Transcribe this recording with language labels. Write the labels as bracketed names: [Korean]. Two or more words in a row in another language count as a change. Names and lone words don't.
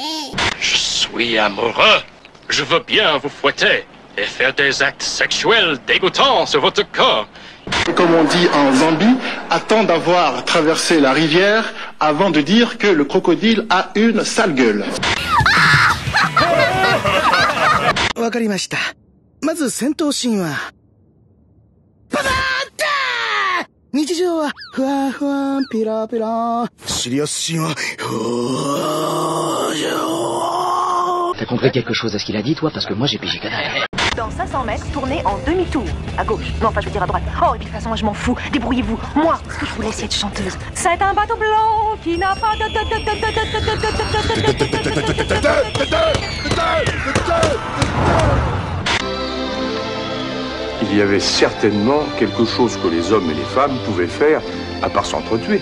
[French] Je suis amoureux. Je veux bien vous fouetter et faire des actes sexuels dégoûtants sur votre corps. Comme on dit en Zambie, attend d'avoir traversé la rivière avant de dire que le crocodile a une sale gueule. [Japanese] わかりました。まず戦闘シーンは。ババーンター！日常はふわふわピラピラ。シリアスシーンは。 [French] T'as compris quelque chose à ce qu'il a dit, toi? Parce que moi, j'ai pigé canard. Dans 500 mètres, tournez en demi-tour. À gauche. Non, enfin, je veux dire à droite. Oh, et puis de toute façon, moi, je m'en fous. Débrouillez-vous. Moi, ce que je voulais, c'est être chanteuse. C'est un bateau blanc qui n'a pas de... Il y avait certainement quelque chose que les hommes et les femmes pouvaient faire à part s'entretuer.